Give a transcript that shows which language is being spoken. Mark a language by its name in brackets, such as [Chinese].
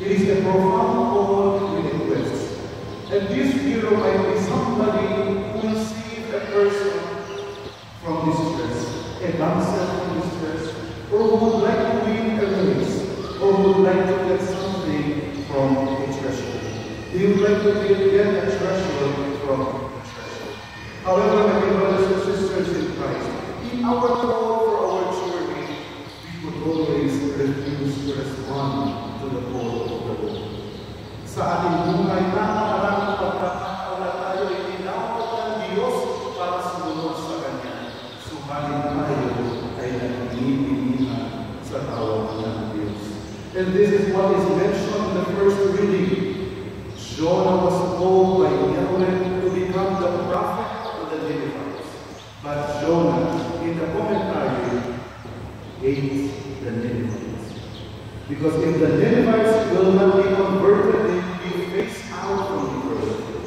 [English] It is a profound call with a quest. And this hero might be somebody who will save a person from distress, a damsel from distress, or who would like to win a race, or who would like to get something from a treasure. He would like to get a treasure from a treasure. However, my dear brothers and sisters in Christ, in our call for our journey, we would always refuse to respond to the call of the Lord. [Filipino] Sa ating buhay, nakakaraming pagkakataon na tayo ay tinawag ng Diyos para sumunod sa Kanya. Subalit tayo ay nagpinipilihan sa tawag ng Diyos. [English] And this is what is mentioned in the first reading. Jonah was called by Yahweh to become the prophet to the Ninevites. But Jonah, in the commentary, hates the Ninevites. Because if the Ninevites will not be converted, they will be phased out from the earth.